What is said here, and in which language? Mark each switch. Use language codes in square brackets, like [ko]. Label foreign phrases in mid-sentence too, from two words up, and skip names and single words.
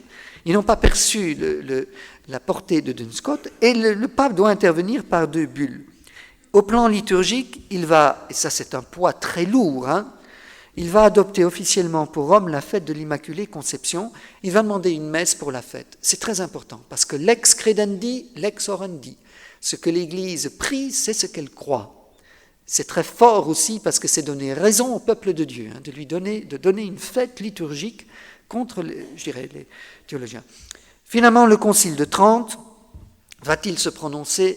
[fr] Ils n'ont pas perçu la portée de Duns Scotus, et le pape doit intervenir par deux bulles. Au plan liturgique, il va, et ça c'est un poids très lourd, il va adopter officiellement pour Rome la fête de l'Immaculée Conception. Il va demander une messe pour la fête. C'est très important, parce que [la] lex credendi, lex orandi. [fr] Ce que l'Église prie, c'est ce qu'elle croit. C'est très fort aussi, parce que c'est donner raison au peuple de Dieu, de donner une fête liturgique contre, les théologiens. Finalement, le Concile de Trente, va-t-il se prononcer?